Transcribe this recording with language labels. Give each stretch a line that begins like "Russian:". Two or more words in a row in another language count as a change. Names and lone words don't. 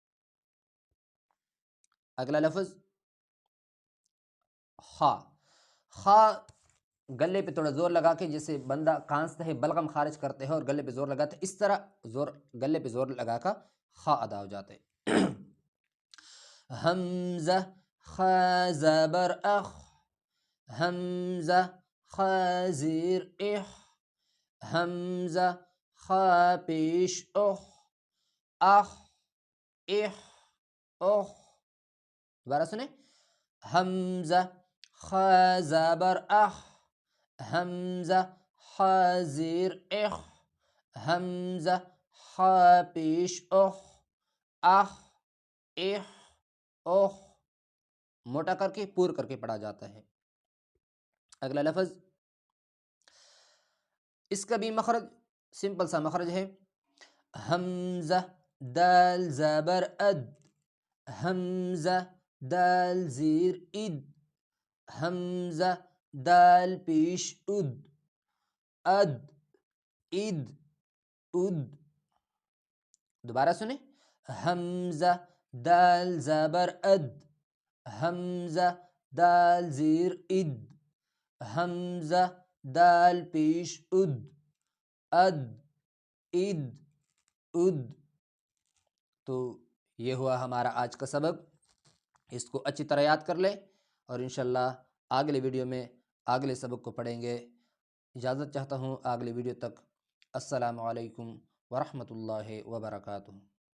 Urdu: اگلا لفظ خا۔ خا گلے پہ تھوڑا زور لگا کے جیسے بندہ کانستا ہے، بلغم خارج کرتے ہیں اور گلے پہ زور لگاتے ہیں، اس طرح گلے پہ زور لگا کر خا ادا ہو جاتے ہیں۔ حمزہ خ زبر اخ، حمزہ خ زیر اح، حمزہ خ پیش اخ، اخ اح اخ۔ دوبارہ سنیں، حمزہ خ زبر اخ، حمزہ خ زیر اخ، حمزہ خ پیش اخ، اخ اح اخ۔ موٹا کر کے پور کر کے پڑھا جاتا ہے۔ اگلا لفظ، اس کا بھی مخرج سمپل سا مخرج ہے۔ حمزہ دال زبر اد، حمزہ دال زیر اد، حمزہ دال پیش اد، اد اد اد۔ دوبارہ سنیں، حمزہ دال زبر اد، حمزہ دال زیر اد، حمزہ دال پیش اد، اد اد اد۔ تو یہ ہوا ہمارا آج کا سبق، اس کو اچھی طرح یاد کر لیں اور
Arabic: انشاءاللہ
Urdu: اگلے ویڈیو میں اگلے سبق کو پڑھیں گے۔ اجازت چاہتا ہوں اگلے ویڈیو تک۔
Arabic: السلام علیکم ورحمۃ اللہ وبرکاتہ۔